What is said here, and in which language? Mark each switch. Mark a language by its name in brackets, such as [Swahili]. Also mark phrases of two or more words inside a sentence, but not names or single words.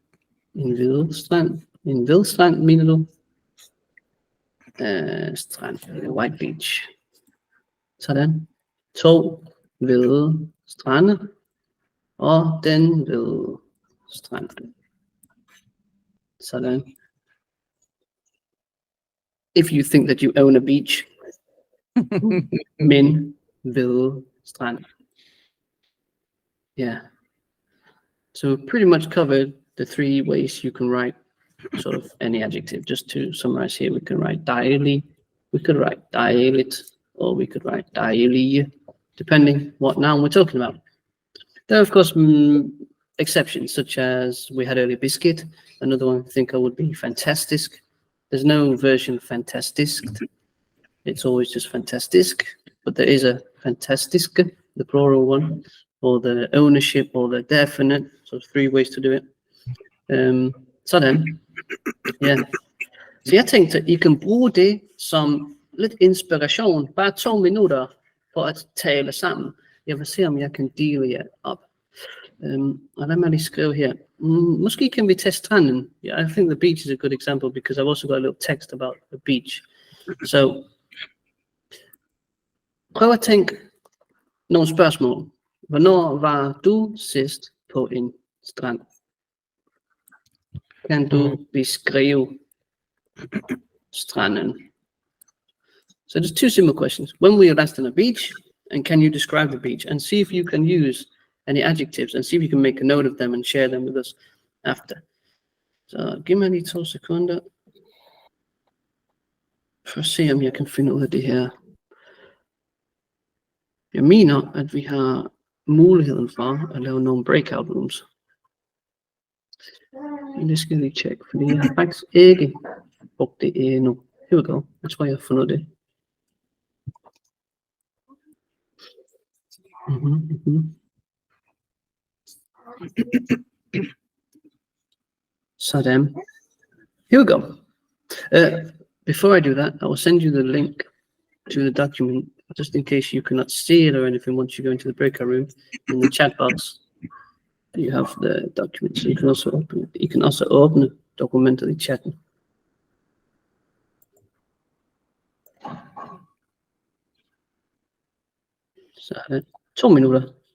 [Danish] En hvid strand. En hvid strand, mener du? [English] Strand. White beach. [Danish] Sådan. 2 hvide strande. Og den hvide strand. Sådan. [English] If you think that you own a beach. [Danish] Men hvide strand. [English] Yeah. So pretty much covered the 3 ways you can write sort of any adjective. Just to summarize here, we can write dejlig, we could write dejligt, or we could write dejlige, depending what noun we're talking about. There are, of course, exceptions, such as we had earlier biscuit. Another one I think would be fantastisk. There's no version fantastisk. It's always just fantastisk, but there is a fantastisk, the plural one, or the ownership, or the definite. So 3 ways to do it. [Danish] Sådan. Ja. Så jeg tænkte, I kan bruge det som lidt inspiration. Bare 2 minutter for at tale sammen. Jeg vil se, om jeg kan dele jer op. Og lad mig lige skrive her. Måske kan vi tage stranden. [English] Yeah, I think the beach is a good example because I've also got a little text about the beach. So, [Danish] prøv at tænke nogle spørgsmål. Hvornår var du sidst på en strand? Kan du beskrive stranden? [English] So there's 2 simple questions. When were you last on a beach? And can you describe the beach? And see if you can use any adjectives and see if you can make a note of them and share them with us after. [Danish] Så giv mig lige 2 sekunder. For at se, om jeg kan finde ud af det her. Jeg mener, at vi har muligheden for at lave nogle breakout rooms. Men det skal jeg lige tjekke, fordi jeg har faktisk ikke brugt det endnu. [English] Here we go. [Danish] Jeg tror, jeg har fundet det. Sådan. [English] Here we go. Before I do that, I will send you the link to the document, just in case you cannot see it or anything once you go into the breakout room. In the chat box, you have the document, so you can also open it. You can also open the document [Danish] i chatten. Så 2 minutter.